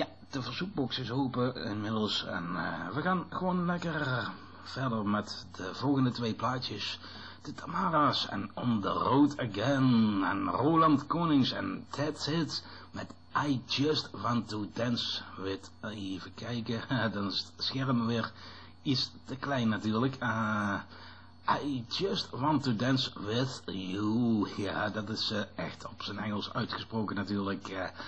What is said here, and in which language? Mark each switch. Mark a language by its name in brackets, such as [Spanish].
[Dutch] De verzoekbox is open inmiddels. En we gaan gewoon lekker verder met de volgende twee plaatjes. De Tamara's en On The Road Again. En Roland Konings en That's It. Met I Just Want To Dance With. Even kijken, dan is het scherm weer... Is te klein natuurlijk. [English] I just want to dance with you. [Dutch] Ja, dat is echt op zijn Engels uitgesproken natuurlijk.